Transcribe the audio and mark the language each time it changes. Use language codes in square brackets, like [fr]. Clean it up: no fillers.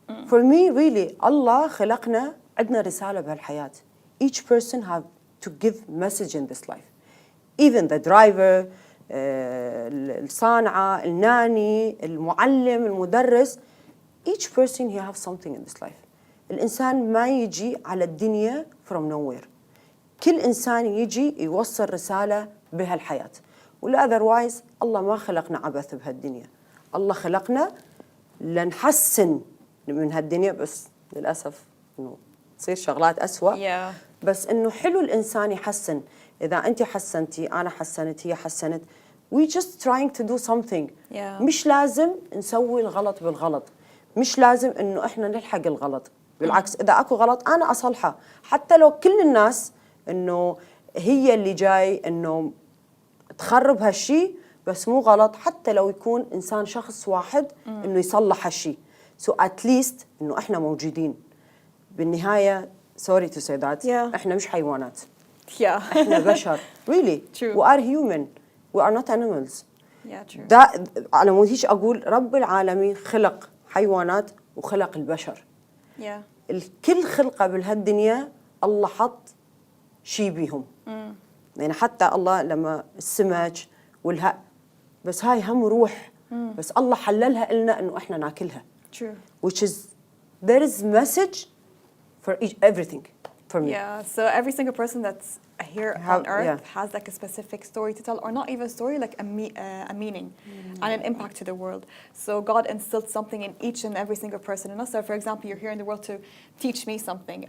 [en] For me, really, [ar] Allah خلقنا عندنا رسالة بهالحياة. [en] Each person have to give message in this life. Even the driver, [ar] الصانعة, الناني, المعلم, المدرس, [en] each person he have something in this life. [ar] الإنسان ما يجي على الدنيا [en] from nowhere. [ar] كل إنسان يجي يوصل رسالة بهالحياة. ولا [en] otherwise [ar] الله ما خلقنا عبث بهالدنيا. الله خلقنا لنحسن من هالدنيا، بس للأسف إنه تصير شغلات أسوأ. [en] Yeah. [ar] بس إنه حلو الإنسان يحسن. إذا أنت حسنتي، أنا حسنت، هي حسنت. [en] We just trying to do something. Yeah. [ar] مش لازم نسوي الغلط بالغلط. مش لازم إنه إحنا نلحق الغلط. بالعكس إذا أكو غلط أنا أصلحه. حتى لو كل الناس إنه هي اللي جاي إنه تخرب هالشيء، بس مو غلط. حتى لو يكون إنسان شخص واحد إنه يصلح هالشيء. [en] So at least [ar] إنه إحنا موجودين. بالنهاية [en] sorry to say that. Yeah. [ar] إحنا مش حيوانات. [en] Yeah. [ar] إحنا بشر. [en] Really. True. We are human. We are not animals. Yeah, true. [ar] ده على مود هيك أقول رب العالمين خلق حيوانات وخلق البشر. [en] Yeah. [ar] الكل خلقة بهالدنيا الله حط شي بيهم. يعني حتى الله لما السمك والهاء، بس هاي هم روح. بس الله حللها لنا إنه إحنا ناكلها. [en] True. Which is there is message for everything for me. Yeah, so every single person that's here on earth has like a specific story to tell, or not even a story, like a meaning and an impact to the world. So God instilled something in each and every single person in us. So for example, you're here in the world to teach me something.